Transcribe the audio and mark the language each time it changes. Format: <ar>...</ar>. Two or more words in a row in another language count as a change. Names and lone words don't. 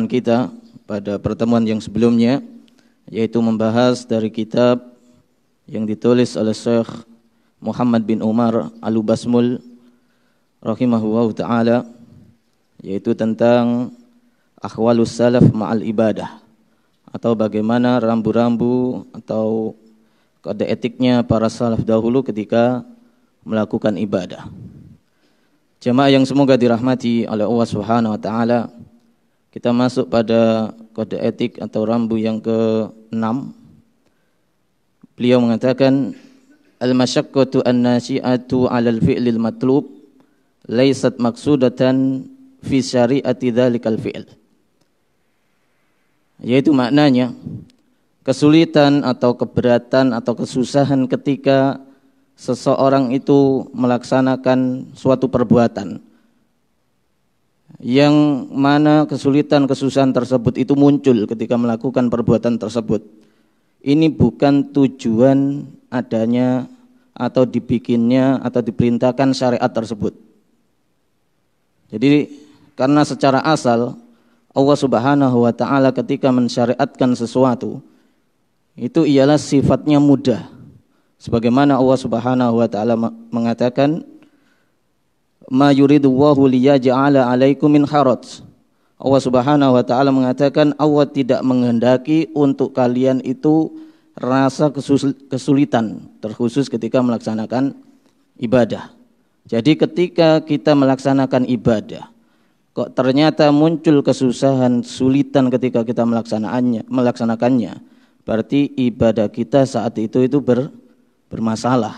<id>kita pada pertemuan yang sebelumnya, yaitu membahas dari kitab yang ditulis oleh Syekh Muhammad bin Umar Al-Basmul</id> <ar>رحمه الله تعالى,</ar> <id>yaitu tentang</id> <ar>أحوال السلف مع العبادة,</ar> <id>atau bagaimana rambu-rambu atau kode etiknya para salaf dahulu ketika melakukan ibadah. Jamaah yang semoga dirahmati oleh Allah</id> <ar>سبحانه وتعالى,</ar> <id>kita masuk pada kode etik atau rambu yang ke-6. Beliau mengatakan</id> <ar>المشقة الناشئة على الفعل المطلوب ليست مقصودة في شريعة ذلك الفعل.</ar> <id>Yaitu maknanya kesulitan atau keberatan atau kesusahan ketika seseorang itu melaksanakan suatu perbuatan, yang mana kesulitan kesusahan tersebut itu muncul ketika melakukan perbuatan tersebut. Ini bukan tujuan adanya atau dibikinnya atau diperintahkan syariat tersebut. Jadi karena secara asal Allah</id> <ar>سبحانه وتعالى</ar> <id>ketika mensyariatkan sesuatu itu ialah sifatnya mudah. Sebagaimana Allah</id> <ar>سبحانه وتعالى</ar> <id>mengatakan</id> <ar>ما يريد الله ليجعل عليكم من حرج.</ar> <id>Allah</id> <ar>سبحانه وتعالى</ar> <id>mengatakan Allah tidak menghendaki untuk kalian itu rasa kesulitan, terkhusus ketika melaksanakan ibadah. Jadi ketika kita melaksanakan ibadah kok ternyata muncul kesusahan, kesulitan ketika kita melaksanakannya, berarti ibadah kita saat itu bermasalah.</id>